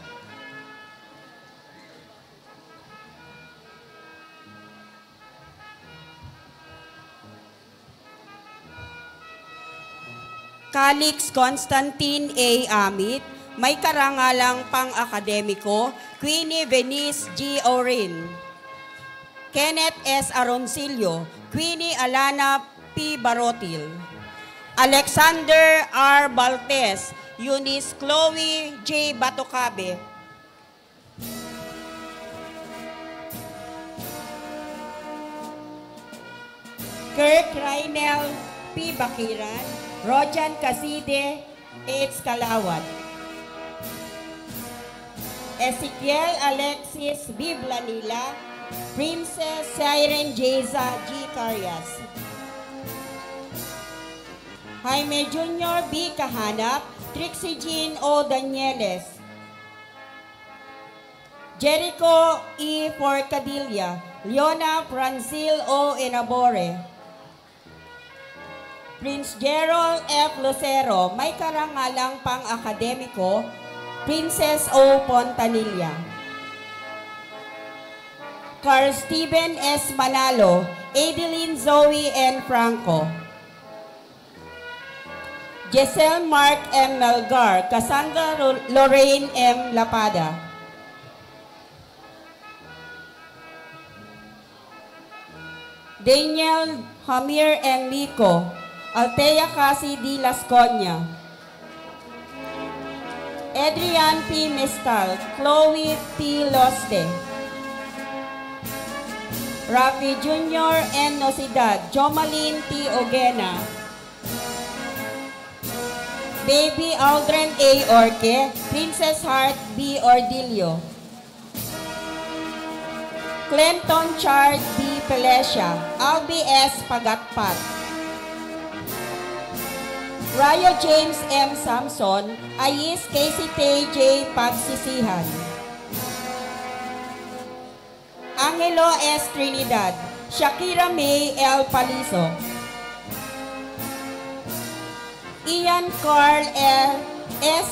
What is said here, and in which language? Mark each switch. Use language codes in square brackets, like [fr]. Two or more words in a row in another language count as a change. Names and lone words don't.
[tl] Calix Constantine A. Amit, may karangalang pang-akademiko, Queenie Venice G. Orin. Kenneth S. Aroncillo, Queenie Alana P. Barotil. Alexander R. Baltes, Eunice Chloe J. Batocabe. Kirk Rainel P. Bakiran, Rojan Caside H. Kalawat. Ezekiel Alexis B. Blanila, Princess Siren Jeza G. Carias. Jaime Jr. B. Kahanap, Trixie Jean O. Danieles. Jericho E. Forcadilla, Leona Francil O. Enabore. Prince Gerald F. Lucero, may karangalang pang-akademiko, Princess O. Pontanilla. Carl Steven S. Manalo, Adeline Zoe N. Franco. Giselle Mark M. Melgar, Cassandra Lorraine M. Lapada. Daniel Hamir N. Lico, Altea Casi D. Lasconia. Adrian P. Mescal, Chloe T. Loste. Rafi Jr. N. Nosidad, Jomalyn T. Ogena. Baby Aldrin A. Orque, Princess Heart B. Ordilio. Clinton Chard B. Pelesia, Albi S. Pagatpat. Ryo James M. Samson, Ais Casey Tay J. Pagsisihan. Angelo S. Trinidad, Shakira May L. Paliso. Ian Carl L. S.